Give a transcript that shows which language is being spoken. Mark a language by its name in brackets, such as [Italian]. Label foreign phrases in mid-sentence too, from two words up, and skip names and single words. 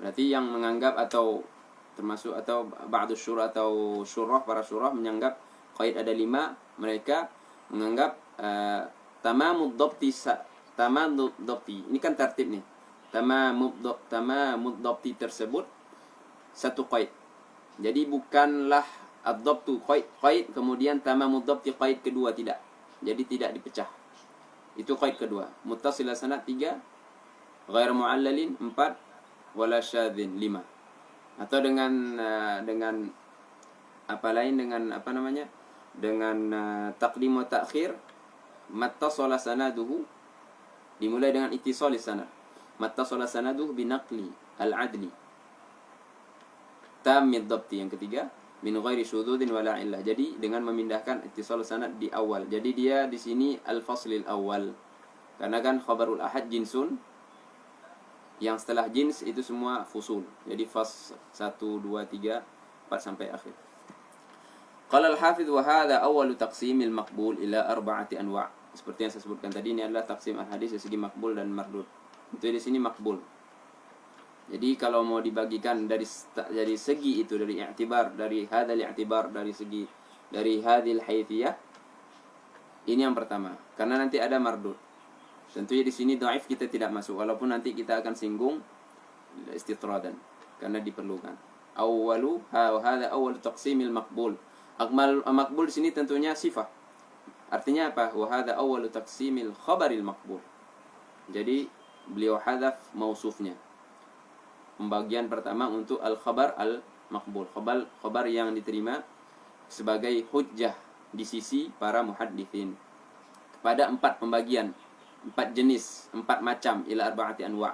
[Indonesian] Berarti yang menganggap atau termasuk atau [Arabic] بعض شراح [Indonesian] atau para syurah menganggap qaid ada 5, mereka menganggap [Arabic] تمام الضبط. [Indonesian] Ini kan tertib nih. [Arabic] تمام الضبط [Indonesian] tersebut satu qaid. Jadi bukanlah [Arabic] الضبط قيد [Indonesian] kemudian [Arabic] تمام الضبط قيد [Indonesian] kedua, tidak. Jadi tidak dipecah. Itu qaid kedua. [Arabic] متصل سند 3، غير معلل 4، ولا شاذ 5. [Indonesian] Atau dengan apa lain, dengan apa namanya? [Arabic] Dengan تقديم و تأخير، ما اتصل سنده, [Indonesian] dimulai dengan [Arabic] اتصال سند. ما اتصل سنده بنقل العدل. تام الضبط [Indonesian] yang ketiga, [Arabic] من غير شذوذ ولا علة. [Indonesian] Jadi dengan memindahkan [Arabic] اتصال سند [Indonesian] di awal. Jadi dia di sini [Arabic] الفصل الأول. [Indonesian] Karena kan [Arabic] خبر الآحاد جنس, [Indonesian] yang setelah jins itu semua fusul. Jadi fas 1 2 3 4 sampai akhir. [Arabic] قال الحافظ وهذا أول تقسيم المقبول إلى 4 أنواع'. [Indonesian] Seperti yang saya sebutkan tadi, ini adalah [Arabic] تقسيم الحديث [Indonesian] dari segi makbul dan mardud. Itu di sini makbul. Jadi kalau mau dibagikan dari segi itu, dari i'tibar, dari [Arabic] هذا الاعتبار, [Indonesian] dari segi dari [Arabic] هذه الحيثية, [Indonesian] ini yang pertama. Karena nanti ada mardud. Tentunya di sini dhaif kita tidak masuk, walaupun nanti kita akan singgung istitradan karena diperlukan. [Arabic] هذا أول تقسيم المقبول. [Indonesian] Makbul di sini tentunya sifat. Artinya apa? [Arabic] وهذا أول تقسيم الخبر المقبول. [Indonesian] Jadi beliau hadaf mausufnya. Pembagian pertama untuk [Arabic] الخبر المقبول. [Indonesian] Khabar yang diterima sebagai hujjah di sisi para muhadditsin. Kepada 4 pembagian, 4 jenis, 4 macam, [Arabic] إلى أربعة أنواع'.